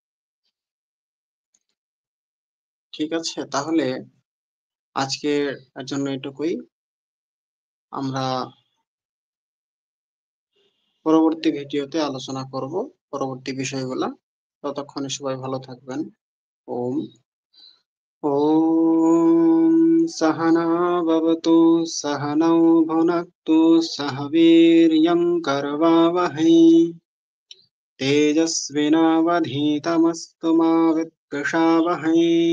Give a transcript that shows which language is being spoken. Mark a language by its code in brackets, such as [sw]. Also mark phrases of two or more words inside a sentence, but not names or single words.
[bn] ঠিক আছে, তাহলে আজকের জন্য এটুকুই। আমরা পরবর্তী ভিডিওতে আলোচনা করব পরবর্তী বিষয়গুলা। ততক্ষণে সবাই ভালো থাকবেন। [sa] ওম, ওম सहना भवतु, सहनौ भुनक्तु, सह वीर्यं करवावहै, तेजस्विनावधीतमस्तु मा विद्विषावहै।